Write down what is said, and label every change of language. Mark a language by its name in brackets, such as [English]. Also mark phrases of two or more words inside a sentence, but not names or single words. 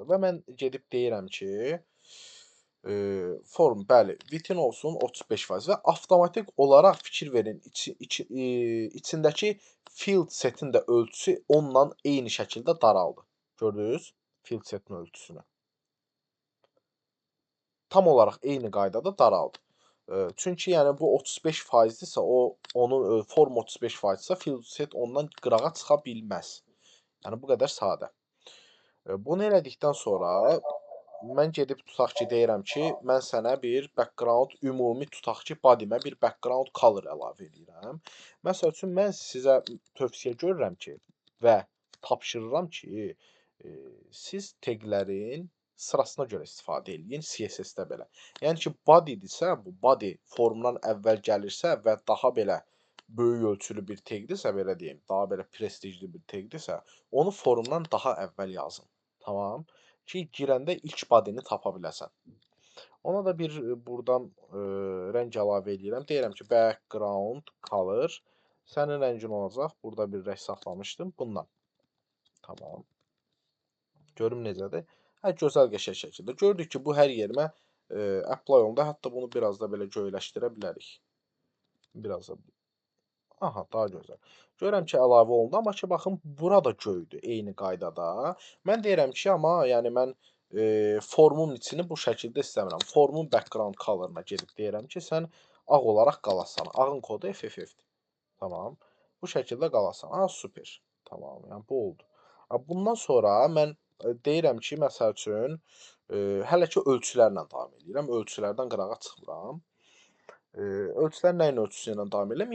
[Azerbaijani] Və mən gedib deyirəm ki, form, bəli, vitin olsun 35% və avtomatik olaraq fikir verin, içindəki [English] field setin [Azerbaijani] də ölçüsü onunla eyni şəkildə daraldı. Gördünüz? [English] Field setin [Azerbaijani] ölçüsünü. Tam olaraq eyni qaydada daraldı. Çünki yəni bu 35%-dirsə, onun form 35%-dirsə, [English] field set [Azerbaijani] ondan qırağa çıxa bilməz. Yəni bu qədər sadə. Bunu elədikdən sonra mən gedib tutaq ki, deyirəm ki, mən sənə bir background ümumi tutaq ki, body'mə bir [English] background color [Azerbaijani] əlavə edirəm. Məsəl üçün mən sizə tövsiyə görürəm ki və tapşırıram ki, siz taglərin sırasına görə istifadə eləyin CSS-də belə. Yəni ki, body'dirsə, bu body formdan əvvəl gəlirsə və daha belə böyük ölçülü bir tagdirsə, belə deyim, daha belə prestijli bir tagdirsə, onu formdan daha əvvəl yazın. Tamam? Ki, girəndə ilk body'ni tapa biləsən. Ona da bir buradan rəng əlavə edirəm. Deyirəm ki, [English] background color [Azerbaijani] sənin rəngin olacaq. Burada bir rəng saxlamışdım. Bundan. Tamam. Görüm necədir. Hə, gözəl qəşəng şəkildə. Gördük ki, bu hər yerimə apply olundu. Hətta bunu biraz da belə göyləşdirə bilərik. Biraz da. Aha, daha gözəl. Görürəm ki, əlavə olundu, amma ki, baxın, bura da göydür, eyni qaydada. Mən deyirəm ki, amma yəni mən formun içini bu şəkildə istəmirəm. Formun [English] background color- [Azerbaijani] ına gedib deyirəm ki, sən ağ olaraq qalasan. Ağın kodu FFF-dir. Tamam. Bu şəkildə qalasan. Ha, super. Tamam, yəni bu oldu. Bundan sonra mən deyirəm ki, məsəl üçün, hələ ki, ölçülərlə davam edirəm. Ölçülərdən qırağa çıxmıram. Ölçülər nəyin ölçüsü ilə davam edirəm?